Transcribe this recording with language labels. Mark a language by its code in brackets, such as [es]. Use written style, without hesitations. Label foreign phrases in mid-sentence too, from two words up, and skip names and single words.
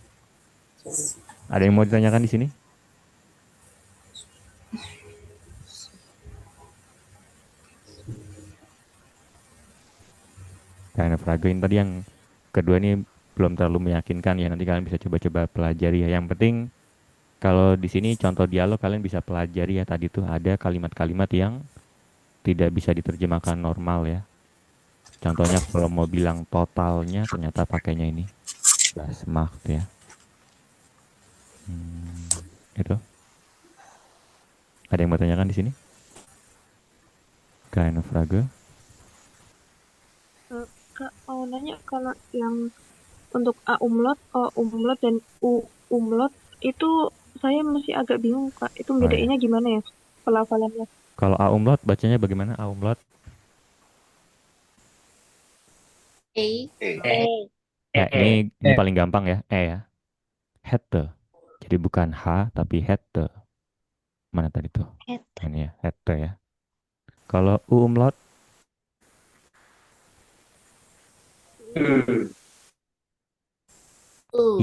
[id] Ada yang mau ditanyakan di sini? Karena Frage tadi yang kedua ini belum terlalu meyakinkan ya. Nanti kalian bisa coba-coba pelajari ya. Yang penting kalau di sini contoh dialog kalian bisa pelajari ya. Tadi tuh ada kalimat-kalimat yang tidak bisa diterjemahkan normal ya. Contohnya kalau mau bilang totalnya ternyata pakainya ini. Das macht ya. Itu. Ada yang mau tanyakan di sini? [de] Keine Frage. [id] Kak, mau nanya kalau yang untuk A umlaut, O umlaut, dan U umlaut itu saya masih agak bingung, Kak. Itu Oh, ya. bedainnya gimana ya pelafalannya? Kalau A umlaut bacanya bagaimana A umlaut? A. Ini paling gampang ya, E ya. Hätte. Jadi bukan H tapi hätte. Mana tadi tuh? Hätte. Ini ya, hätte ya. Kalau U umlaut U.